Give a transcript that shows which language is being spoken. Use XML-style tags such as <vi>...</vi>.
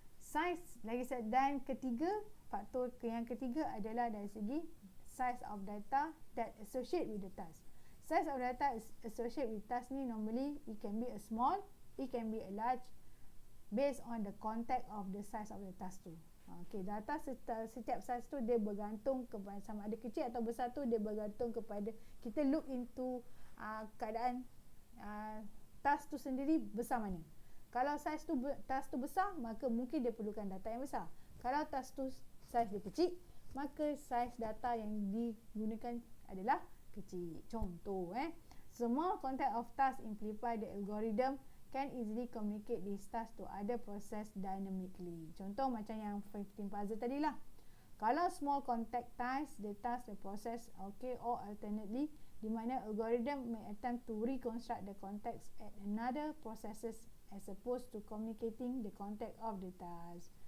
<ms>Size, lagi saya, dan faktor yang ketiga adalah dari segi</ms> <en>size of data that associate with the task. Size of data associate with task ni normally it can be a small, it can be a large, based on the context of the size of the task tu.</en> <ms>Okay, data setiap size tu dia bergantung kepada sama ada kecil atau besar tu, dia bergantung kepada kita</ms> <en>look into</en> <ms>keadaan task tu sendiri besar mana. Kalau task tu besar, maka mungkin dia perlukan data yang besar. Kalau task tu size dia kecil, maka size data yang digunakan adalah kecil.</ms> <en>Contoh, small context of task imply the algorithm can easily communicate this task to other process dynamically.</en> <ms>Contoh macam yang 15 puzzle tadi lah. Kalau</ms> <en>small context task, the task the process, okay, or alternately,</en> <ms>di mana</ms> <en>algorithm may attempt to reconstruct the context at another processes as opposed to communicating the context of the task.</en>